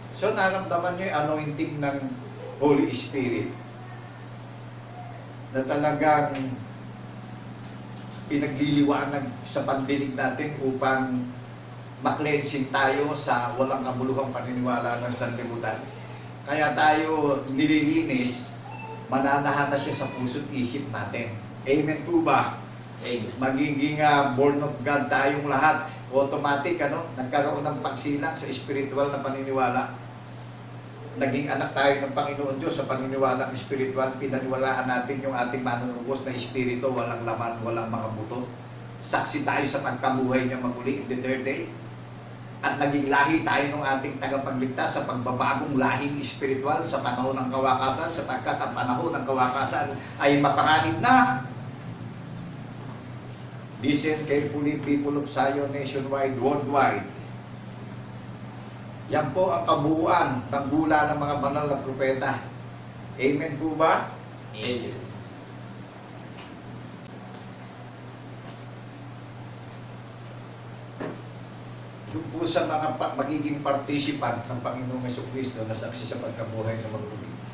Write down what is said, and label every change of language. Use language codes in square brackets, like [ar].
[tl] So naramdaman nyo yung anointing ng Holy Spirit na talagang pinagliliwanag sa pandinig natin upang maklensing tayo sa walang kabuluhang paniniwala ng sanlibutan. Kaya tayo nililinis, mananahan na siya sa puso't isip natin. Amen po ba? Amen. Magiging [en] born of God [tl] tayong lahat. Automatic, nagkaroon ng pagsilang sa spiritual na paniniwala. Naging anak tayo ng Panginoon Diyos sa paniniwalang spiritual. Pinaniwalaan natin yung ating manunubos na espiritu, walang laman, walang mga buto. Saksi tayo sa pagkabuhay niya maguli [en] in the third day. [tl] At naging lahi tayo ng ating tagapagligtas sa pagbabagong lahing espiritual sa panahon ng kawakasan, sapagkat ang panahon ng kawakasan ay mapanganib na. [en] Listen carefully, people of Zion, nationwide, worldwide. [tl] Yan po ang kabuuan ng bula ng mga banal na propeta. Amen po ba? Amen. Doon po sa mga magiging participant ng Panginoong Jesucristo na saksi sa pagkabuhay na maguli.